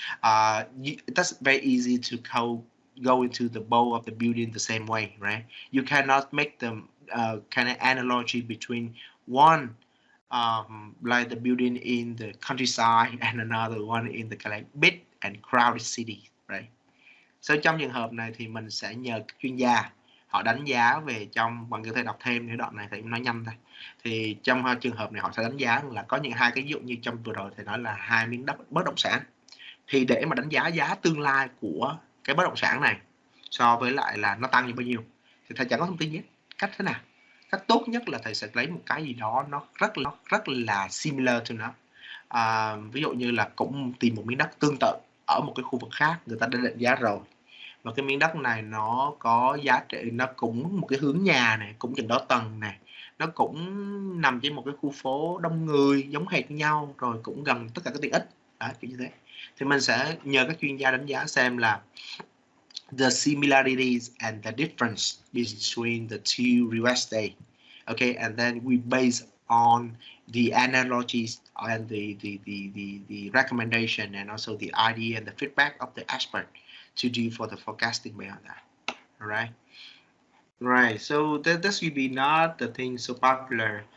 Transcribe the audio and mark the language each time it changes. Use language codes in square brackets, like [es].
[en] That's very easy to go into the bowl of the building the same way, right? You cannot make them kind of analogy between one like the building in the countryside and another one in the like big and crowded city, right? [vi] So trong trường hợp này thì mình sẽ nhờ các chuyên gia họ đánh giá về trong, bằng có thể đọc thêm những đoạn này thì nói nhanh thôi. Thì trong trường hợp này họ sẽ đánh giá là có những hai cái ví dụ như trong vừa rồi thì nói là hai miếng đất bất động sản, thì để mà đánh giá tương lai của cái bất động sản này so với lại là nó tăng như bao nhiêu thì thầy chẳng có thông tin nhé. Cách thế nào? Cách tốt nhất là thầy sẽ lấy một cái gì đó nó rất là [en] similar to [vi] nó. Ví dụ như là cũng tìm một miếng đất tương tự ở một cái khu vực khác người ta đã định giá rồi, và cái miếng đất này nó có giá trị, nó cũng một cái hướng nhà này, cũng chừng đó tầng này, nó cũng nằm trên một cái khu phố đông người giống hệt nhau, rồi cũng gần tất cả các tiện ích đó, kiểu như thế. Thì mình sẽ nhờ các chuyên gia đánh giá xem là [en] the similarities and the difference between the two real estate. Okay, and then we base on the analogies and the recommendation and also the idea and the feedback of the expert to do for the forecasting beyond that. All right. Right, so this will be not the thing so popular.